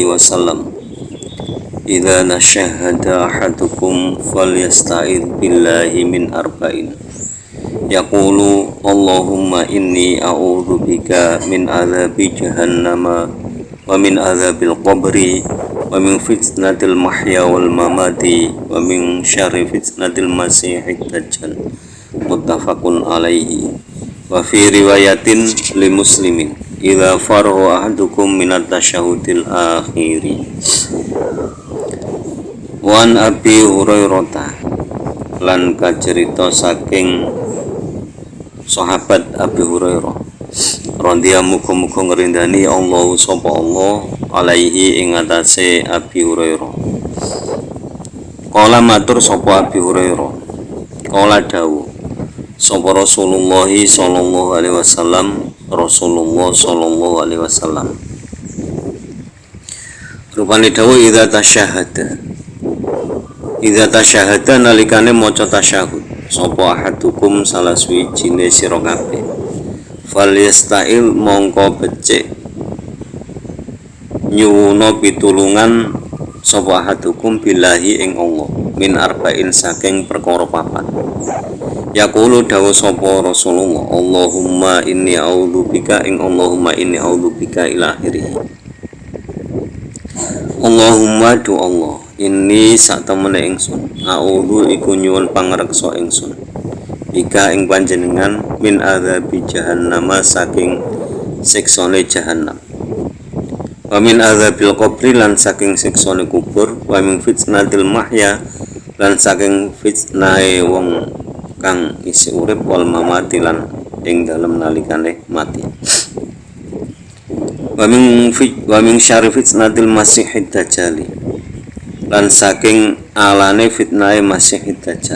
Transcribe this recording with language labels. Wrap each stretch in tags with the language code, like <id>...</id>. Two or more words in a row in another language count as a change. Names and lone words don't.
<ar>وسلم، إذا تشهد أحدكم فليستعذ بالله من أربع، يقول اللهم إني أعوذ بك من عذاب جهنم ومن عذاب القبر ومن فتنة المحيا والممات ومن شر فتنة المسيح الدجال. متفق عليه. وفي رواية لمسلم، إذا فرغ أحدكم من التشهد الآخر. وعن أبي هريرة,</ar> <jv>lan kacerita saking sahabat Abi Hurairah radhiyallahu muga-muga ngrindani Allah sapa Allah alaihi ing atase Abi Hurairah. Kala matur sapa Abi Hurairah, kala dawuh sapa Rasulullah</jv> <ar>صلى الله عليه وسلم,</ar> <jv>Rasulullah</jv> <ar>صلى الله عليه وسلم</ar> <jv>rupane dawuh, idza tasyahada nalikane maca tasyahud sapa ahadukum salah suwijine sira kabeh, falyasta'il mongko becik nyuwuna pitulungan sapa ahadukum billahi ing Allah</jv> <ar>من أربع</ar> <jv>saking perkara papat. Yaqulu dawu sapa Rasulullah,</jv> <ar>اللهم إني أعوذ بك</ar> <jv>ing</jv> <ar>اللهم إني أعوذ بك إلى آخره.</ar> <jv>Allahumma du Allah, inni sak temene ingsun a'udzu iku nyuwun pangreksa ingsun bika ing panjenengan</jv> <ar>من عذاب جهنم</ar> <jv>saking siksane jahannam,</jv> <ar>ومن عذاب القبر</ar> <jv>lan saking siksane kubur,</jv> <ar>ومن فتنة المحيا</ar> <jv>lan saking fitnahe wong kang isi urip,</jv> <ar>والممات</ar> <jv>lan ing dalem nalikane mati,</jv> <ar>ومن شر فتنة المسيح الدجال</ar> <jv>lan saking alane fitnahe</jv> <ar>المسيح الدجال.</ar>